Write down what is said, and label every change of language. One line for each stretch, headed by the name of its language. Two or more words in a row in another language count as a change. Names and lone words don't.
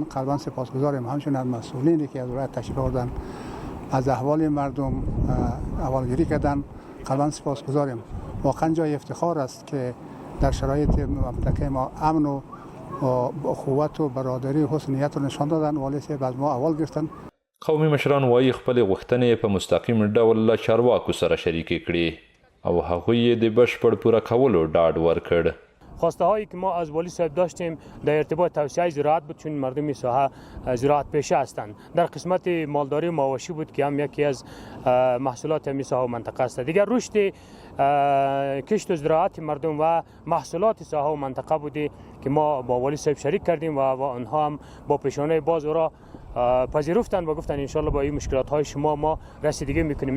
Persian: قلبا سپاسگزاریم همچنین از مسئولینی که از ولایت تشریف آوردن، از احوال مردم احوالگیری کردن. قلبا سپاسگزاریم. واقعا جای افتخار است که در شرایط منطقه ما امن و اخوت و برادری و حسن نیت رو نشان دادن. والی صاحب از ما احوال گرفتن.
Pashto: قومي مشران وایي خپلې غوښتنې په مستقیم ډول له چارواکو سره شریکې کړي او هغوی یې د بشپړ پوره کولو ډاډ ورکړ.
Persian: خواسته هایی که ما از والی صاحب داشتیم در ارتباط توسعه زراعت بود، چون مردم ساحه زراعت پیشه هستند. در قسمت مالداری و مواشی بود که هم یکی از محصولات همین ساحه و منطقه است. دیگر رشد کشت و زراعت مردم و محصولات ساحه و منطقه بودی که ما با والی صاحب شریک کردیم و آنها هم با پیشانه باز او را پذیرفتن و گفتن انشالله با این مشکلات های شما ما رسیدگی میکنیم.